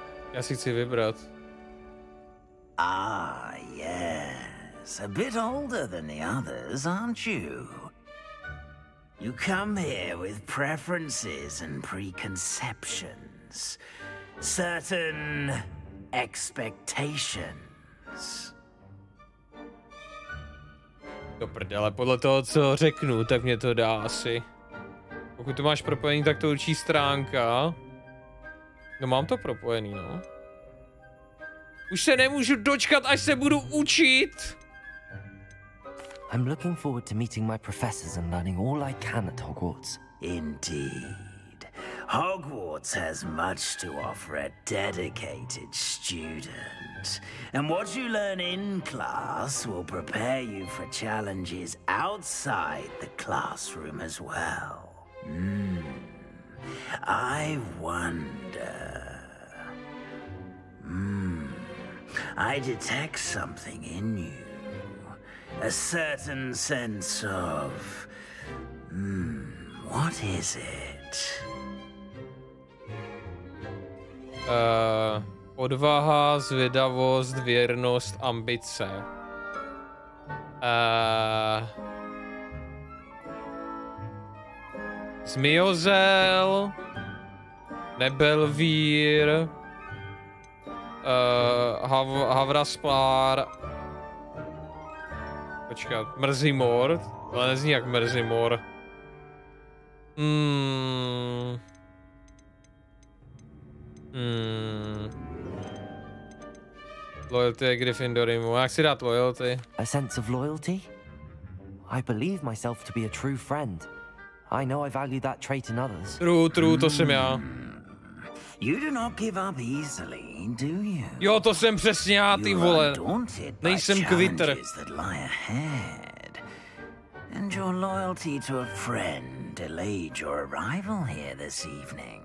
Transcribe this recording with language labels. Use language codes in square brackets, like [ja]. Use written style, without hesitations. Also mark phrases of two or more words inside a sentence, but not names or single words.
[cs] Já si chci vybrat. [en] Ah, yes. A bit older than the others, aren't you? You come here with preferences and preconceptions. Certain expectations. [cs] Do prdele, podle toho, co řeknu, tak mě to dá asi. Pokud to máš propojený, tak to určí stránka. No mám to propojený, no. Už se nemůžu dočkat, až se budu učit. [en] I'm looking forward to meeting my professors and learning all I can at Hogwarts. Indeed. Hogwarts has much to offer a dedicated student. And what you learn in class will prepare you for challenges outside the classroom as well. I wonder... I detect something in you. A certain sense of... what is it? [cs] Odvaha, zvědavost, věrnost, ambice. Zmiozel, Nebelvír, Havraspár, počkat, Mrzimor, ale nezní jak Mrzimor. Loyalty je Gryffindorimu. Já chci dát loyalty. [en] A sense of loyalty? I believe myself to be a true friend. I know I value that trait in others. [cs] True, to jsem já. [en] You do not give up easily, do you? [cs] Jo, to jsem přesně já, ty vole. Nejsem Quitter. [en] And your loyalty to a friend delayed your arrival here this evening.